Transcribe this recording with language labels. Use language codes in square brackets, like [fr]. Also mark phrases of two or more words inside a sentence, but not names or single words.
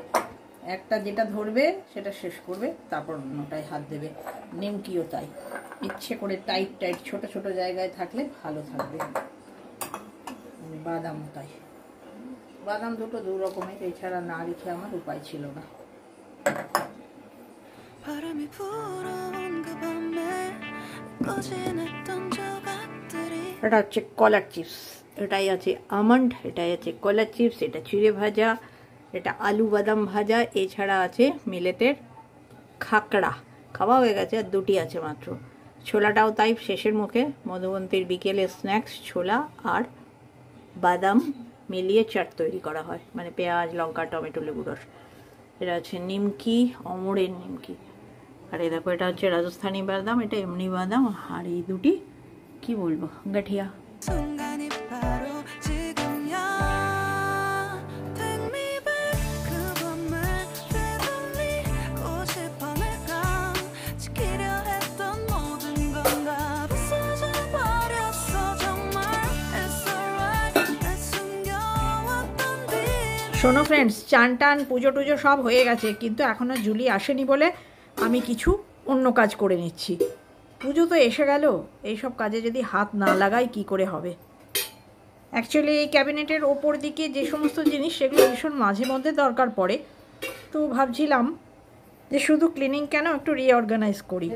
[bn] একটা যেটা ধরবে সেটা শেষ করবে, তারপর অন্যটায় হাত দেবে। নিমকিও তাই, ইচ্ছে করে টাইট টাইট ছোট ছোট জায়গায় থাকলে ভালো থাকবে। বাদাম তাই, বাদাম দুটো 2 রকমের, এছাড়া না রেখে আমার উপায় ছিল না। 바람이 불어온 그 밤에 꺼진 했던 조각들이 এটা হচ্ছে কলার চিপস, এটাই আছে আমন্ড, এটাই আছে কলার চিপস, এটা চিড়ে ভাজা, এটা আলু বাদাম ভাজা, এছাড়া আছে মিলেটের খাকড়া, খাওয়া হয়ে গেছে, আর 2টি আছে মাত্র। ছোলাটাও তাই শেষের মুখে। মধুবন্তীর বিকেলের স্ন্যাক্স ছোলা আর বাদাম মিলিয়ে চাট তৈরি করা হয়, মানে পেঁয়াজ লঙ্কা টমেটো লেবু রস। এটা হচ্ছে নিমকি, অমরের নিমকি। আর এই দেখো, এটা হচ্ছে রাজস্থানি বাদাম, এটা এমনি বাদাম। আর এই 2টি কি বলবো, গাঠিয়া। [ko] 순간이 바로 지금이야. [en] Take me back [ko] 그 밤을 되돌리고 싶어. 내가 지키려 했던 모든 건가 부서져 버렸어 정말. [en] It's alright [ko] 날 숨겨왔던 뒤 [bn] শোনো ফ্রেন্ডস, চান টান পুজো টুজো সব হয়ে গেছে, কিন্তু এখনও জুলি আসেনি বলে আমি কিছু অন্য কাজ করে নিচ্ছি। পুজো তো এসে গেল, এইসব কাজে যদি হাত না লাগাই কি করে হবে। অ্যাকচুয়ালি এই ক্যাবিনেটের ওপর দিকে যে সমস্ত জিনিস সেগুলো ভীষণ মাঝে মধ্যে দরকার পড়ে, তো ভাবছিলাম যে শুধু ক্লিনিং কেন, একটু রিঅর্গানাইজ করি।